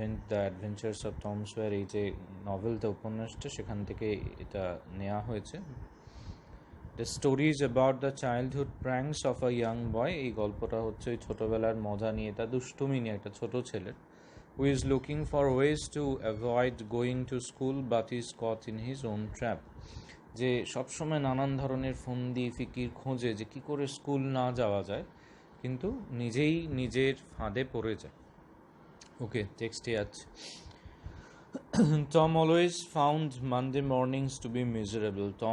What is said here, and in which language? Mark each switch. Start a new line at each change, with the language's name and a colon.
Bangla: The Adventures of Tom Sawyer, এই যে নভেলটা, উপন্যাসটা, সেখান থেকে এটা নেওয়া হয়েছে। The story is about the childhood pranks of a young boy. এই গল্পটা হচ্ছে ওই ছোটোবেলার মজা নিয়ে, তা দুষ্টুমি নিয়ে একটা ছোটো ছেলের,
English: who is looking for ways to avoid going to school but is caught in his own trap.
Bangla: যে সবসময় নানান ধরনের ফন্দি ফিকির খোঁজে যে কী করে স্কুল না যাওয়া যায়, কিন্তু নিজেই নিজের ফাঁদে পড়ে যায়।
English: okay,
Bangla: টেক্সটে আছে।
English: Tom always found Monday mornings to be miserable.